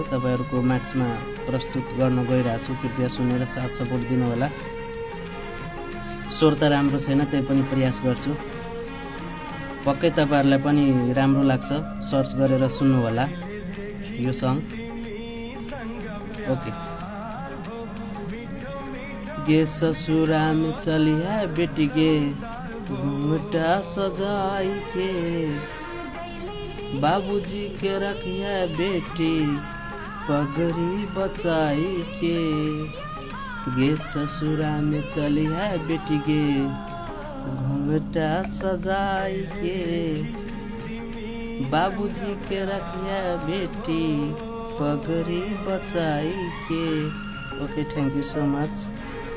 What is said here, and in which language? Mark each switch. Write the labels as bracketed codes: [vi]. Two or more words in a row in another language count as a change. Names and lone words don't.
[ne] तपाईहरुको माझमा प्रस्तुत गर्न गइरहेको छु। कृपया सुनेर साथ सपोर्ट दिनु होला। स्वर त राम्रो छैन, त्यही पनि प्रयास गर्छु। पक्कै तपाईहरुलाई पनि राम्रो लाग्छ। सर्च गरेर सुन्नु होला यो सङ। ओके। [mai] गे ससुरा में चली है बेटी गे, घूंघटा सजाई के, बाबूजी के रखी है बेटी, पगड़ी बचाई के। गे ससुरा में चली है बेटी गे, घूंघटा सजाई के, बाबूजी के रखी है बेटी, पगड़ी बचाई के। [en] Okay, thank you so much.